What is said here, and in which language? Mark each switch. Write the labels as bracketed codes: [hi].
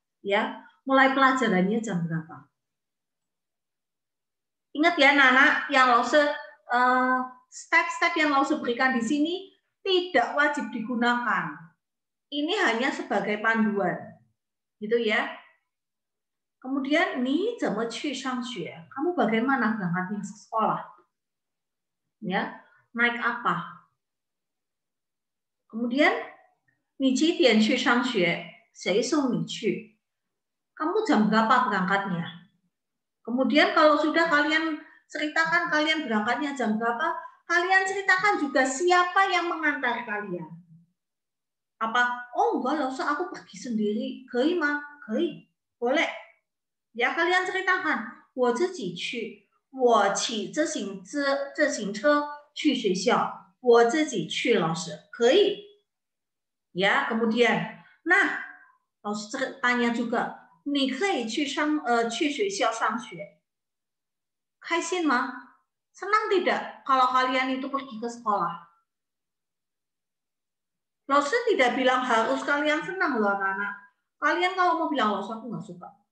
[id] Ya, mulai pelajarannya jam berapa? Ingat ya, anak-anak, yang Lose step-step yang Lause berikan di sini tidak wajib digunakan. Ini hanya sebagai panduan. Gitu ya. Kemudian, [zh] 你怎么去上学? [id] Kamu bagaimana berangkatnya ke sekolah? Ya, naik apa? Kemudian, [zh] 你几点去上学? 谁送你去? [id] Kamu jam berapa berangkatnya? Kemudian kalau sudah kalian ceritakan kalian berangkatnya jam berapa, kalian ceritakan juga siapa yang mengantar kalian. Apa? Oh enggak, Lause, aku pergi sendiri. Kei ma? Kei. Boleh. Ya, kalian ceritakan. [zh] 我自己去，我骑自行车去学校，我自己去，老师可以。 [id] Ya, kemudian, nah, Lause tanya juga, [zh] 你可以去学校上学，开心吗？ [id] Senang tidak kalau kalian itu pergi ke sekolah? Lause tidak bilang harus kalian senang loh anak-anak. Kalian kalau mau bilang, Lause aku nggak suka.